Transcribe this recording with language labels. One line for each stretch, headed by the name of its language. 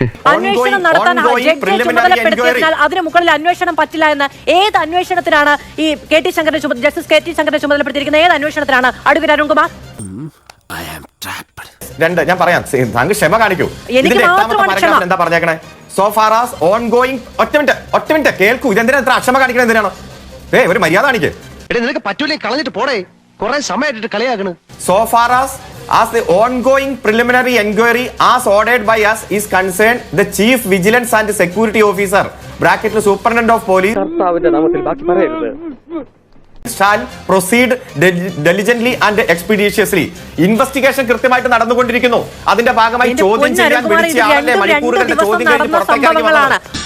Malayalam: അന്വേഷണം നടത്താൻ ജഡ്ജിയെ ചുമതലപ്പെടുത്തിയതിനാൽ അതിന് മുകളിൽ അന്വേഷണം പറ്റില്ല എന്ന്. ഏത് അന്വേഷണത്തിനാണ് ഈ ജസ്റ്റിസ് കെ ടി ശങ്കരനെ ചുമതലപ്പെടുത്തിയിരിക്കുന്നത്? ഏത് അന്വേഷണത്തിനാണ് അഡ്വക്കേറ്റ് അരുൺകുമാർ? ഞാൻ പറയാം, താങ്കൾ ക്ഷമ കാണിക്കൂ. ഇതിന്റെ 8ാമത്തെ പാരഗ്രാഫിൽ എന്താ പറഞ്ഞേക്കണേ?
English: So far as ongoing,
Malayalam: ഒറ്റ മിനിറ്റ് കേൾക്കൂ. ഇതെന്തിനാ ഇത്ര അക്ഷമ കാണിക്കണത്? എന്തിനാണ്? ഒരു മര്യാദ കാണിക്കേ. നിനക്ക് പറ്റൂലേ, കളഞ്ഞിട്ട് പോടേ. കുറെ സമയമായിട്ട് കളിയാക്കണ്.
English: So far as the ongoing preliminary inquiry as ordered by us is concerned, the chief vigilance and security officer (bracket superintendent of police) shall proceed diligently and expeditiously.
Malayalam: Investigation കൃത്യമായിട്ട് നടന്നുകൊണ്ടിരിക്കുന്നു. അതിന്റെ ഭാഗമായി ചോദ്യം ചെയ്യാൻ വിളിച്ച ആളെ മണിക്കൂറുകളുടെ ചോദ്യം കഴിഞ്ഞ് പുറത്തേക്ക് ഇറങ്ങി വന്നതാണ്.